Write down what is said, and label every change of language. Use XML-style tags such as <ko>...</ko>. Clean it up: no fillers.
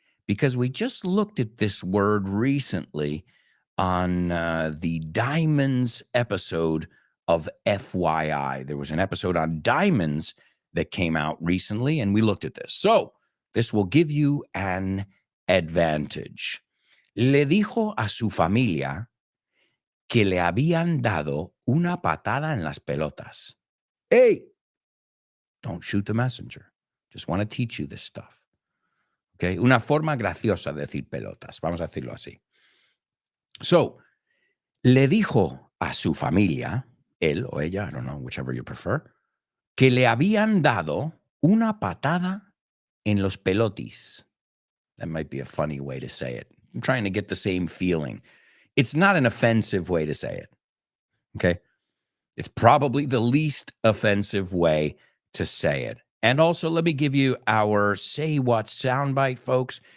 <en>Because we just looked at this word recently on the Diamonds episode of FYI. There was an episode on diamonds that came out recently, and we looked at this. So this will give you an advantage.</en> <es>Le dijo a su familia que le habían dado una patada en las pelotas.</es> <en>Hey, don't shoot the messenger. Just want to teach you this stuff.</en> <es>Okay, una forma graciosa de decir pelotas. Vamos a decirlo así. So, le dijo a su familia, él o ella,</es> <en>I don't know, whichever you prefer,</en> <es>que le habían dado una patada en los pelotis.</es> <en>That might be a funny way to say it. I'm trying to get the same feeling. It's not an offensive way to say it. Okay? It's probably the least offensive way to say it. And also, let me give you our Say What soundbite, folks.</en>